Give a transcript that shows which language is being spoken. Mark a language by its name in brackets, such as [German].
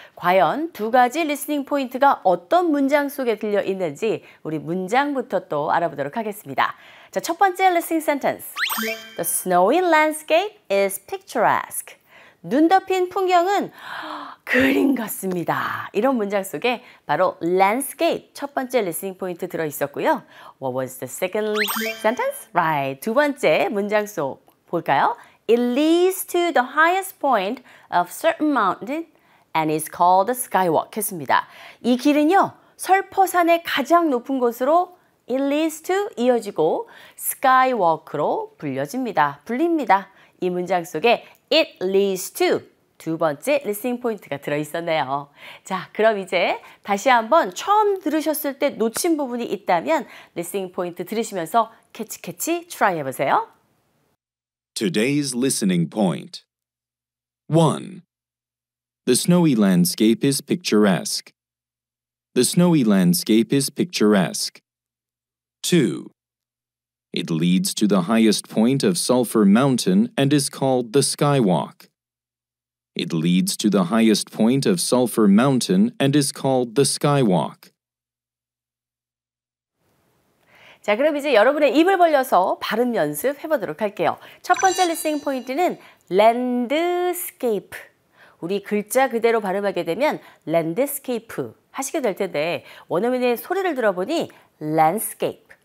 [Korean] 과연 두 가지 리스닝 포인트가 어떤 문장 속에 들려 있는지 우리 문장부터 또 알아보도록 하겠습니다. 자, 첫 번째 [English] listening sentence. The snowy landscape is picturesque. [Korean] 눈 덮인 풍경은 그림 같습니다. 이런 문장 속에 바로 landscape 첫 번째 listening 포인트 들어 있었고요. [English] What was the second sentence? Right. [Korean] 두 번째 문장 속 볼까요? [English] It leads to the highest point of certain mountain and is called the skywalk [Korean] 했습니다. 이 길은요. 설포산의 가장 높은 곳으로 [English] It leads to [Korean] 이어지고 skywalk로 불립니다. 이 문장 속에 [English] it leads to [Korean] 두 번째 listening 포인트가 들어있었네요. 자, 그럼 이제 다시 한번 처음 들으셨을 때 놓친 부분이 있다면 listening 포인트 들으시면서 캐치 try 해보세요. [English] Today's listening point. 1. The snowy landscape is picturesque. The snowy landscape is picturesque. 2. It leads to the highest point of Sulphur Mountain and is called the Skywalk. It leads to the highest point of Sulphur Mountain and is called the Skywalk. [Korean] 자, 그럼 이제 여러분의 입을 벌려서 발음 연습 해보도록 할게요. 첫 번째 리스닝 포인트는 landscape. 우리 글자 그대로 발음하게 되면 landscape 하시게 될 텐데 원어민의 소리를 들어보니 landscape.